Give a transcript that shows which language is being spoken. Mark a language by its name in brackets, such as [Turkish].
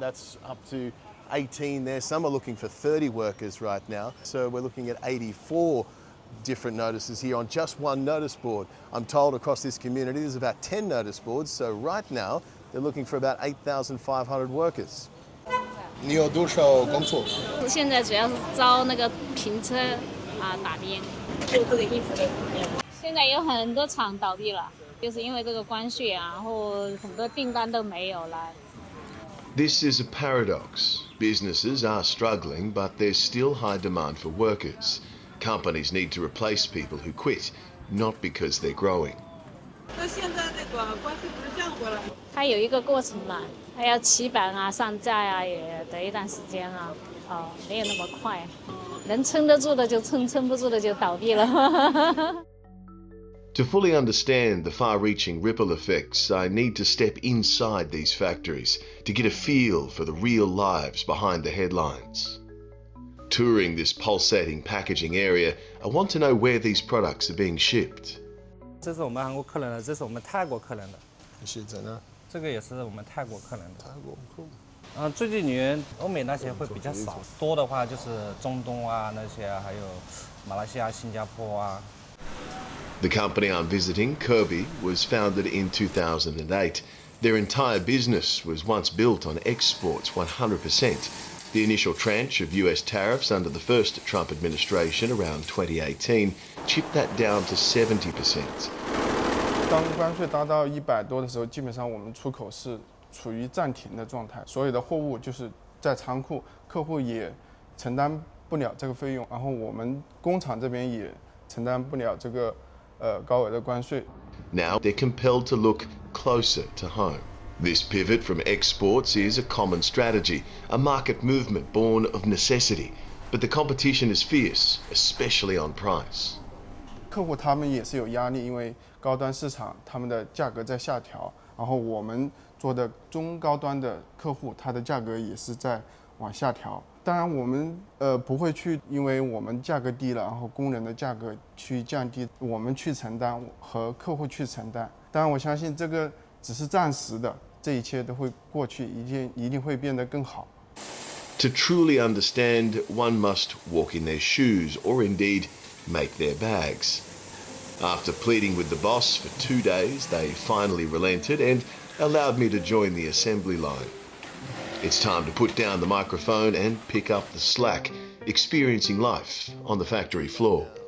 [English] That's up to 18 there. Some are looking for 30 workers right now. So we're looking at 84 different notices here on just one notice board. I'm told across this community there's about 10 notice boards, so right now they're looking for about 8,500 workers. [Chinese] 你有多少工作？现在主要是招那个平车啊打边，做这个衣服的。现在有很多厂倒闭了，就是因为这个关税啊，然后很多订单都没有了。 [English] This is a paradox. Businesses are struggling, but there's still high demand for workers. Companies need to replace people who quit, not because they're growing. [Chinese] 那现在那个关税不是降回来？它有一个过程嘛，它要起板啊、上架啊，也得一段时间啊，没有那么快。能撑得住的就撑，撑不住的就倒闭了。 [English] To fully understand the far-reaching ripple effects, I need to step inside these factories to get a feel for the real lives behind the headlines. Touring this pulsating packaging area, I want to know where these products are being shipped. [Chinese] 这是我们韩国客人的，这是我们泰国客人的。是真的。这个也是我们泰国客人的。泰国酷。最近女人欧美那些会比较少，多的话就是中东啊那些，还有马来西亚、新加坡啊。 [English] The company I'm visiting, Kirby, was founded in 2008. Their entire business was once built on exports 100%. The initial tranche of US tariffs under the first Trump administration around 2018 chipped that down to 70%. [Chinese] 当关税达到100多的时候，基本上我们出口是处于暂停的状态，所有的货物就是在仓库，客户也承担不了这个费用，然后我们工厂这边也承担不了这个高额的关税。 [English] Now they're compelled to look closer to home. This pivot from exports is a common strategy, a market movement born of necessity. But the competition is fierce, especially on price. [Chinese] 客户他们也是有压力，因为高端市场他们的价格在下调，然后我们做的中高端的客户，它的价格也是在往下调。当然我们不会去，因为我们价格低了，然后工人的价格去降低，我们去承担和客户去承担。当然我相信这个只是暂时的。这一切都会过去，一定会变得更好。 [English] To truly understand, one must walk in their shoes or indeed make their bags. After pleading with the boss for 2 days, they finally relented and allowed me to join the assembly line. It's time to put down the microphone and pick up the slack, experiencing life on the factory floor.